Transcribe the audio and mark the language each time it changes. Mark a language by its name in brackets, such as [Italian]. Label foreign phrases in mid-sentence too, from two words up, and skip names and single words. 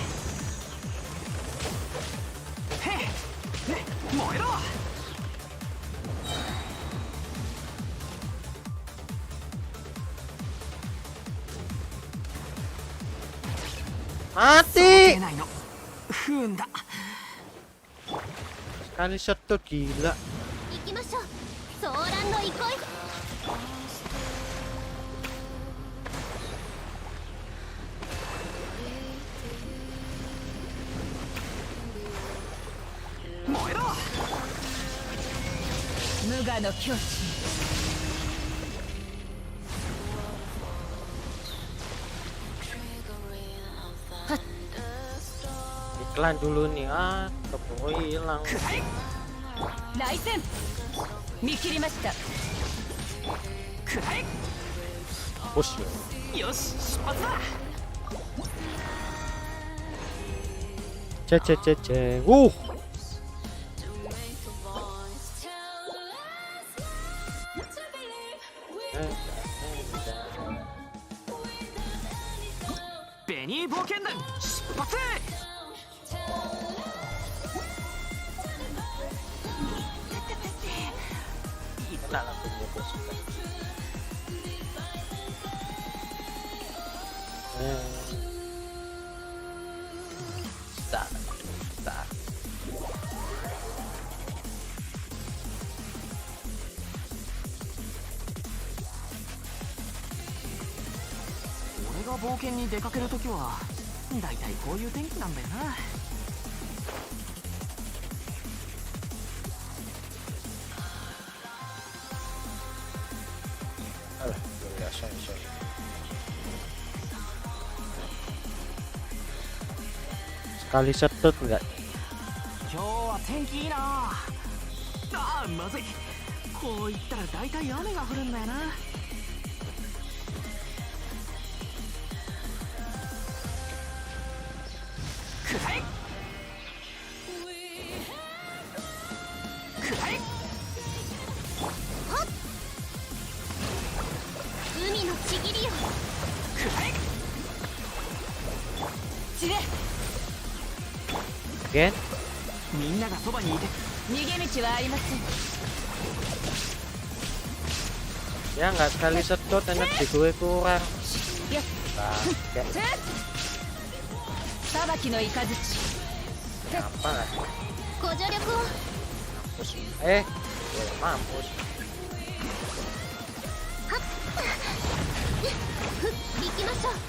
[Japanese] へえ。燃えろ。 [Indonesian] Mati. [Japanese] 出ないの。不運だ。 [Indonesian] Sekali shot tuh gila. [Japanese] 行きましょう。ソーランの憩い。燃えろ。無我の境地。 [Indonesian] Iklan dulu nih. Ah, keburu hilang. [Japanese] 来戦。見切りました。くらえ。 [Indonesian] Push ya. [Japanese] よし出発だ。 [Indonesian] Cek. [Japanese] Benny 冒険団出発。 [Indonesian] Enak lah punya bos. Start. [Japanese] 俺が冒険に出かけるときはだいたいこういう天気なんだよな。 [Indonesian] Sekali setut enggak? [Japanese] 今日は天気いいな。ああまずい。こう言ったらだいたい雨が降るんだよな。くらえ。くらえ。はっ。海のちぎりよ。くらえ。散れ。 Again? みんながそばにいて。逃げ道はありません。 [Indonesian] Ya nggak sekali setut energi gue kurang. [Japanese] やっ [Indonesian] Bangke. [Japanese] せっ。裁きの雷。 [Indonesian] Apa lah? [Japanese] ご助力を。 [Indonesian] Mampus. Mampus. [Japanese] 行きましょう。